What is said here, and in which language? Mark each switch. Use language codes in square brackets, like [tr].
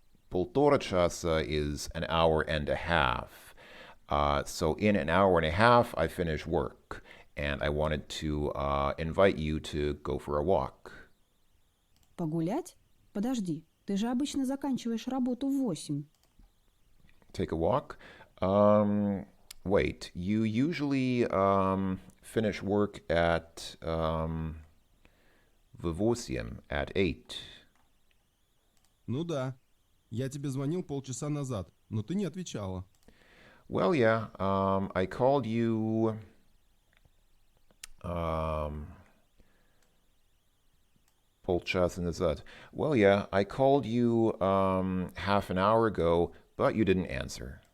[ru] Полтора часа [en] is an hour and a half. So in an hour and a half, I finish work. And I wanted to invite you to go for a walk. [ru] Погулять? Подожди, ты же обычно заканчиваешь работу в 8. [en] Take a walk? Wait, you usually finish work at [ru] в 8, [en] at 8. [ru] Ну да. Я тебе звонил полчаса назад, но ты не отвечала. [en] Well, yeah, I called you [ru] полчаса назад. [en] Well, yeah, I called you half an hour ago, but you didn't answer.